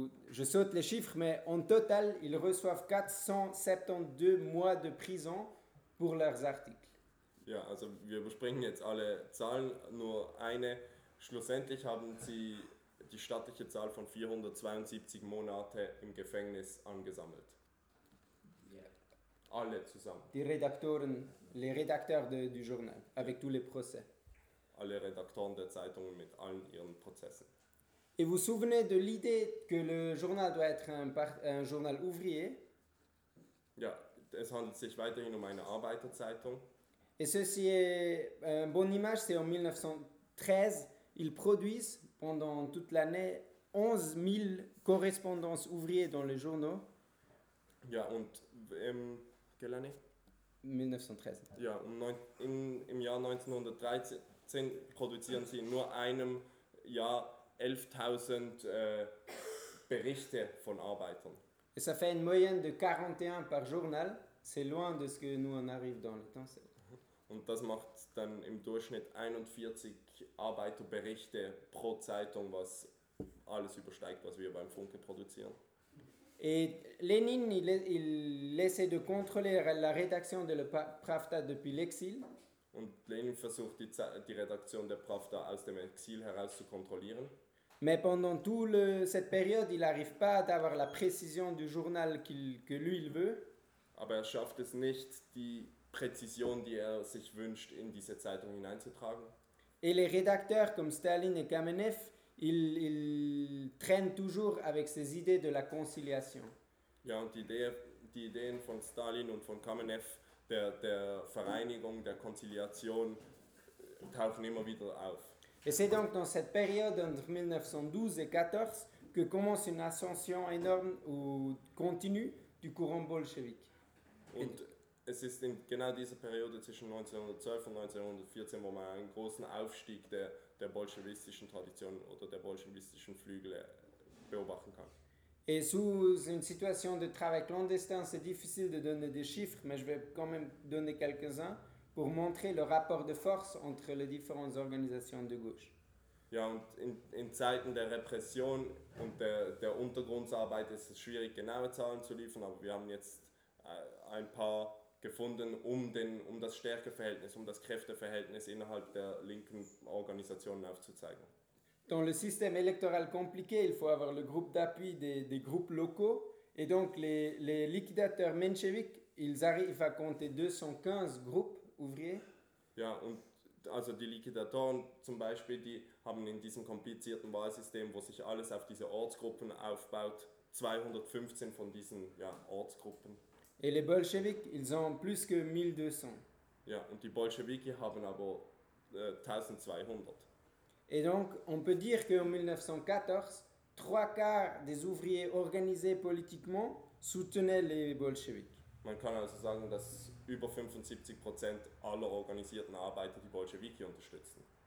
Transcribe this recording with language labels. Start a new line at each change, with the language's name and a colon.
French: Je saute les chiffres, mais en total, ils reçoivent 472 mois de prison pour leurs articles.
German: Ja, also wir überspringen jetzt alle Zahlen, nur eine. Schlussendlich haben sie die stattliche Zahl von 472 Monate im Gefängnis angesammelt.
English: Yeah.
German: Alle zusammen. Die Redaktoren,
French: les rédacteurs du journal, avec tous les procès.
German: Alle Redaktoren der Zeitung mit allen ihren Prozessen.
French: Et vous souvenez de l'idée que le journal doit être un journal ouvrier?
German: Ja, es handelt sich weiterhin um eine Arbeiterzeitung.
French: Et ceci est une bonne image, c'est en 1913. Ils produisent pendant toute l'année 11 000 correspondances ouvrières dans les journaux.
German: Ja, und
French: quelle année? 1913.
German: Ja, im Jahr 1913 produzieren sie in nur einem Jahr 11.000 Berichte von Arbeitern.
French: Et ça fait une moyenne de 41 par journal. C'est loin de ce que nous en arrive dans le temps.
German: Und das macht dann im Durchschnitt 41 Arbeiterberichte pro Zeitung, was alles übersteigt, was wir beim Funke produzieren.
French: Et Lénine, il essaie de contrôler la rédaction de la Pravda depuis l'exil.
German: Und Lénine versucht die Redaktion der Pravda aus dem Exil heraus zu kontrollieren.
French: Mais pendant toute cette période, il n'arrive pas à avoir la précision du journal que lui il veut.
German: Aber er schafft es nicht, die Präzision, die er sich wünscht, in diese Zeitung hineinzutragen.
French: Et les rédacteurs comme Staline et Kamenev, il traîne toujours avec ses idées de la conciliation.
German: Ja, und die Ideen von Stalin und von Kamenev, der Vereinigung, der Konziliation, tauchen immer wieder auf.
French: Et c'est donc dans cette période entre 1912 et 14 que commence une ascension énorme ou continue du courant bolchevique.
German: Und es ist in genau dieser Periode zwischen 1912 und 1914, wo man einen großen Aufstieg der bolschewistischen Tradition oder der bolschewistischen Flügel beobachten kann.
French: Et sous une situation de travail clandestin, c'est difficile de donner des chiffres, mais je vais quand même donner quelques-uns pour montrer le rapport de force entre les différentes organisations de gauche.
German: Ja, und in Zeiten der Repression und der Untergrundarbeit ist es schwierig, genaue Zahlen zu liefern, aber wir haben jetzt ein paar gefunden, um das Stärkeverhältnis, um das Kräfteverhältnis innerhalb der linken Organisationen aufzuzeigen.
French: Dans le système électoral compliqué, il faut avoir le groupe d'appui des groupes locaux. Et donc, les liquidateurs mencheviks, ils arrivent à compter 215 groupes ouvriers.
German: Ja, und also die Liquidatoren zum Beispiel, die haben in diesem komplizierten Wahlsystem, wo sich alles auf diese Ortsgruppen aufbaut, 215 von diesen Ortsgruppen.
French: Et les bolcheviks, ils ont plus que 1200.
German: Ja, und die Bolschewiki haben aber 1200.
French: Et donc, on peut dire qu'en 1914, trois quarts des ouvriers organisés politiquement soutenaient les bolcheviks.
German: Man kann also sagen, dass über 75% aller organisierten Arbeiter die Bolschewiki unterstützen.